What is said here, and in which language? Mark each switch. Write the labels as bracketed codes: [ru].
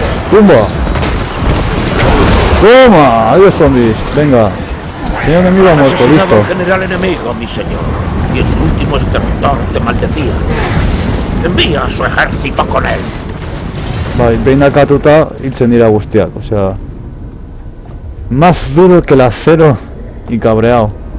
[es] ¡Tumba! ¡Toma! ¡Adiós, zombies! Venga. Señor enemigo Han muerto, asesinado al general enemigo, mi señor. Y en su último estertor te maldecía. Envía a su ejército con él. [eu] Bai, behin akatuta hiltzen dira guztiak, osea... [es] Más duro que el acero y cabreado.